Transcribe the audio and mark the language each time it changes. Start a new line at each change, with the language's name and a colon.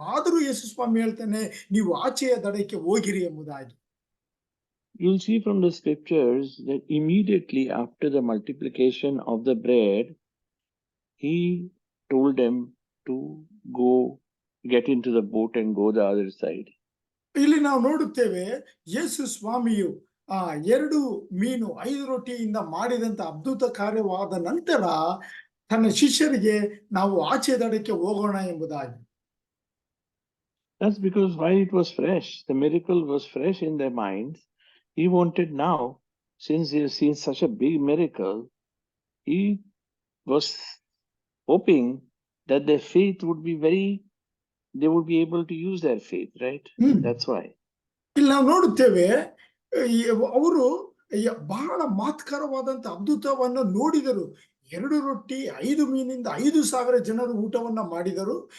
Kannada: ಆದರೂ ಯೇಸು ಸ್ವಾಮಿ ಹೇಳ್ತಾನೆ, ನೀವು ಆಚೆಯ ದಡಕ್ಕೆ ಹೋಗಿರಿ ಎಂಬುದಾಗಿ.
English: You'll see from the scriptures that immediately after the multiplication of the bread, he told them to go get into the boat and go the other side.
Kannada: ಇಲ್ಲಿ ನಾವು ನೋಡುತ್ತೇವೆ, ಯೇಸು ಸ್ವಾಮಿಯು 2 ಮೀನು 5 ರೊಟ್ಟಿಯಿಂದ ಮಾಡಿದಂತ ಅದ್ಭುತ ಕಾರ್ಯವಾದ ನಂತರ ತನ್ನ ಶಿಷ್ಯರಿಗೆ ನಾವು ಆಚೆ ದಡಕ್ಕೆ ಹೋಗೋಣ ಎಂಬುದಾಗಿ.
English: That's because while it was fresh, the miracle was fresh in their minds. He wanted now, since they have seen such a big miracle, he was hoping that their faith would be they would be able to use their faith, right? That's why.
Kannada: ಇಲ್ಲಿ ನಾವು ನೋಡುತ್ತೇವೆ, ಅವರು ಬಹಳ ಮಾತ್ಕರವಾದಂತ ಅದ್ಭುತವನ್ನು ನೋಡಿದರು. 2 ರೊಟ್ಟಿ 5 ಮೀನಿಂದ 5,000 ಜನರು ಊಟವನ್ನ ಮಾಡಿದರು.